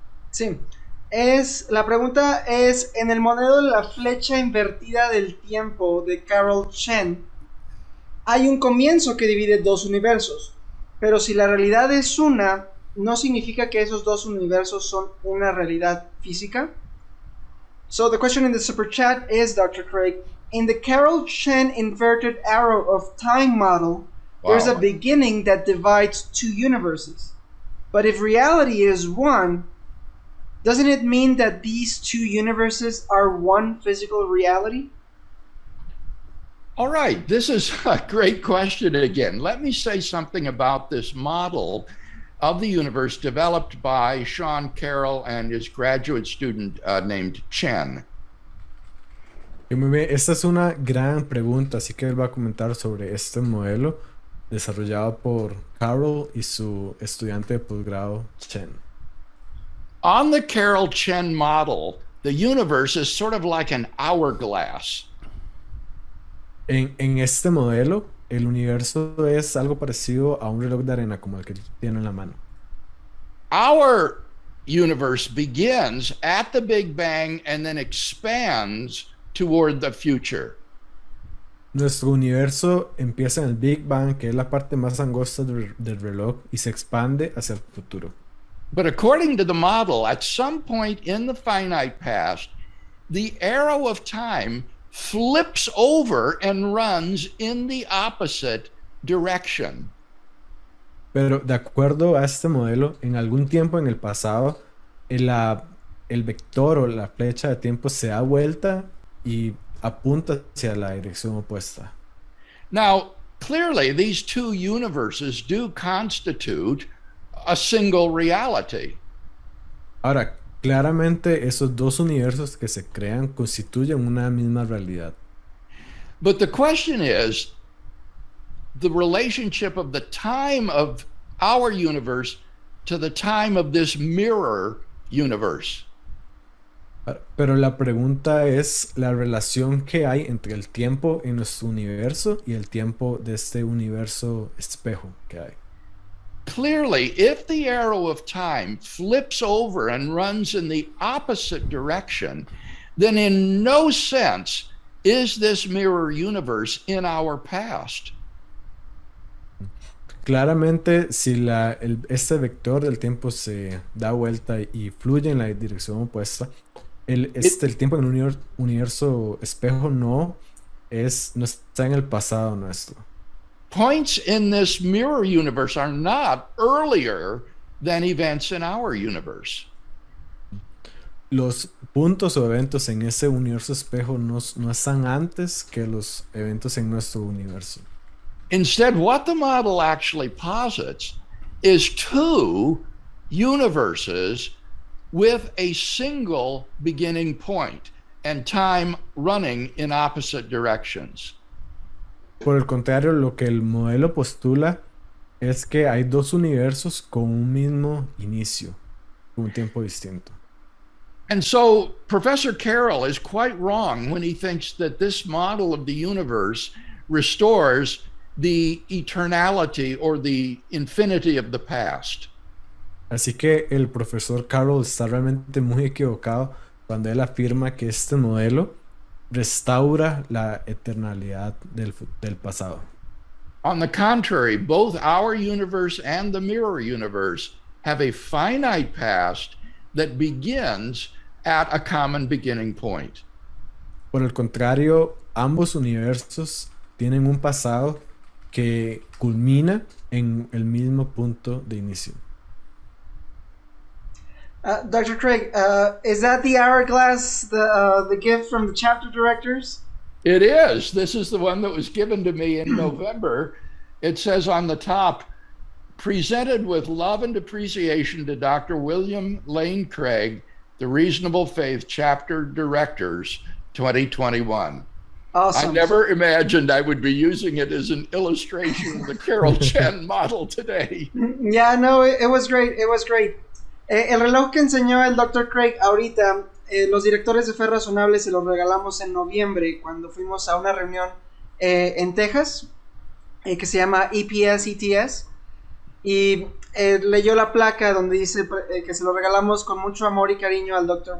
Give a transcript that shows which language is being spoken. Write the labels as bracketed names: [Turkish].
[Spanish] Sí, la pregunta es: en el modelo de la flecha invertida del tiempo de Carol Chen hay un comienzo que divide dos universos. Pero si la realidad es una, ¿no significa que esos dos universos son una realidad física? [English] So the question in the super chat is, Dr. Craig, in the Carol Chen inverted arrow of time model, there's a beginning that divides two universes. But if reality is one, doesn't it mean that these two universes are one physical reality? All right, this is a great question again. Let me say something about this model of the universe developed by Sean Carroll and his graduate student named Chen. [Spanish] Esta es una gran pregunta, así que él va a comentar sobre este modelo desarrollado por Carroll y su estudiante de posgrado Chen. [English] On the Carroll-Chen model, the universe is sort of like an hourglass. [Spanish] En este modelo, el universo es algo parecido a un reloj de arena como el que tiene en la mano. [English] Our universe begins at the Big Bang and then expands toward the future. [Spanish] Nuestro universo empieza en el Big Bang, que es la parte más angosta del reloj, y se expande hacia el futuro. [English] But according to the model, at some point in the finite past, the arrow of time flips over and runs in the opposite direction. [Spanish] Pero de acuerdo a este modelo, en algún tiempo en el pasado, el vector o la flecha de tiempo se da vuelta y apunta hacia la dirección opuesta. [English] Now, clearly, these two universes do constitute a single reality. [Spanish] Ahora, claramente esos dos universos que se crean constituyen una misma realidad. [English] But the question is the relationship of the time of our universe to the time of this mirror universe. [Spanish] Pero la pregunta es la relación que hay entre el tiempo en nuestro universo y el tiempo de este universo espejo que hay. [English] Clearly, if the arrow of time flips over and runs in the opposite direction, then in no sense is this mirror universe in our past. [Spanish] Claramente, si este vector del tiempo se da vuelta y fluye en la dirección opuesta, el tiempo en un universo espejo no está en el pasado nuestro. [English] Points in this mirror universe are not earlier than events in our universe. [Spanish] Los puntos o eventos en ese universo espejo no están antes que los eventos en nuestro universo. [English] Instead, what the model actually posits is two universes with a single beginning point and time running in opposite directions. [Spanish] Por el contrario, lo que el modelo postula es que hay dos universos con un mismo inicio, con un tiempo distinto. [English] And so Professor Carroll is quite wrong when he thinks that this model of the universe restores the eternality or the infinity of the past. [Spanish] Así que el profesor Carroll está realmente muy equivocado cuando él afirma que este modelo restaura la eternalidad del pasado. [English] On the contrary, both our universe and the mirror universe have a finite past that begins at a common beginning point. [Spanish] Por el contrario, ambos universos tienen un pasado que culmina en el mismo punto de inicio. [English] Dr. Craig, is that the hourglass, the gift from the chapter directors? It is. This is the one that was given to me in November. It says on the top, presented with love and appreciation to Dr. William Lane Craig, the Reasonable Faith Chapter Directors, 2021. Awesome. I never imagined I would be using it as an illustration of the Carol Chen model today. Yeah, no, it was great. It was great. [Spanish] El reloj que enseñó el Dr. Craig ahorita, los directores de Fe Razonable se los regalamos en noviembre cuando fuimos a una reunión en Texas que se llama EPS. Y leyó la placa donde dice que se lo regalamos con mucho amor y cariño al Dr.